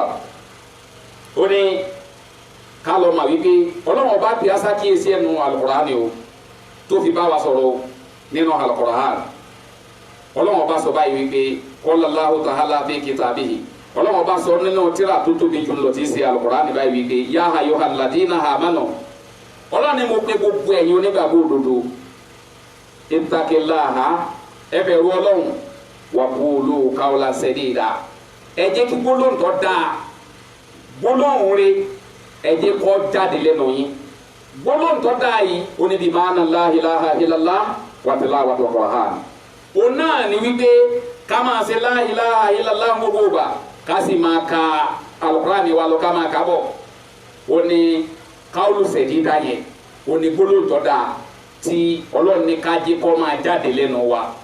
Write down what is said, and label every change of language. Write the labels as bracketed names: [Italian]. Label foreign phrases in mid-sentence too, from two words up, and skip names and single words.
[Yoruba] ó ní ká lọ mà wípé Ọlọ́run ọba pè á sákìyèsí ẹnu al-Qur'ani o tó fi bá wa sọ̀rọ̀ nínú al-Qur'ani. Ọlọ́run ọba sọ báyìí wípé [Arabic] الله تعالى في كتابه [Yoruba] Ọlọ́run ọba sọ nínú tírà tó tóbi jù lọ tí í ṣe Al-Qur'ani báyìí wípé [Arabic] يا أيها الذين آمنوا [Yoruba] Ọlọ́run ni mo pè gbogbo ẹ̀yin onígbàgbọ́ òdodo ittaqillaha ẹ bẹ̀rù Ọlọ́run wa [Arabic] قولوا قولا سديدا [Yoruba] ẹ jẹ́ kí gbólóhùn tó dáa gbólóhùn rẹ̀ ẹ jẹ́ kó jáde lẹ́nu yín gbólóhùn tó dáa yìí ó ní bí [Arabic] معنى لا إله إلا الله وتلاوة القرآن [Yoruba] òun náà ni wípé ká máa ṣe [Arabic] لا إله إلا الله [Yoruba] gbogbo gbà ká sì máa ka Al-Qur'ani wa lọ ká máa kà bọ̀ ó ní káwùlù sẹ̀dídà yẹn ó ní gbólóhùn tó dáa tí Ọlọ́run ní ká jẹ́ kó máa jáde lẹ́nu wa.